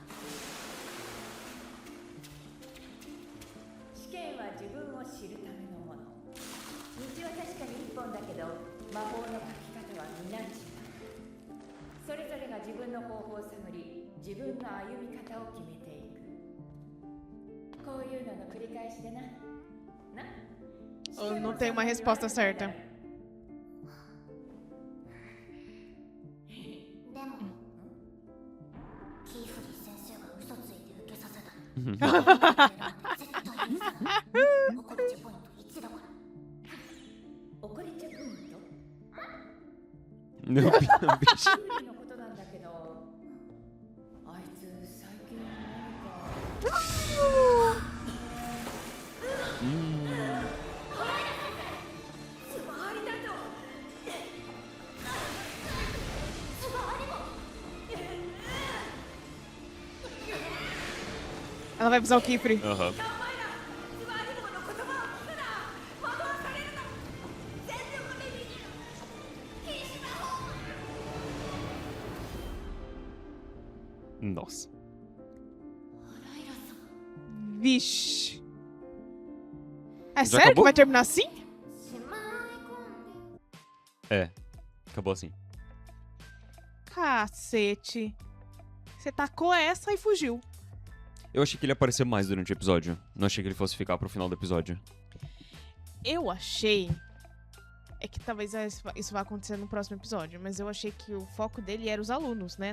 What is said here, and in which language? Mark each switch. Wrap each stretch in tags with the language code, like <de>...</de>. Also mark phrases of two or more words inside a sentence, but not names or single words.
<ja>試験は自分を知るためのもの。道は確かに一本だけど魔法の書き方は皆違う。それぞれが自分の方法を探り自分の歩み方を決めていく。こういうのの繰り返しでな。</ja> <pt>Ou não tem uma resposta certa.</pt> <ja>でもキーフリー先生が嘘ついて受けさせた絶対許さない怒りチェポイント1だから怒りチェポイント</ja> <pt>Meu bicho.</pt> <ja>キュウリのことなんだけど、あいつ最近何か</ja> <pt>Ela vai usar o Kifre. Aham. Nossa. Vixe. É Já sério acabou? que vai terminar assim?</pt> <ja>しまい込んで</ja> <pt>É. Acabou assim. Cacete. Você tacou essa e fugiu. Eu achei que ele ia aparecer mais durante o episódio. Não achei que ele fosse ficar pro final do episódio. Eu achei. É que talvez isso vá acontecer no próximo episódio, mas eu achei que o foco dele era os alunos, né?</pt>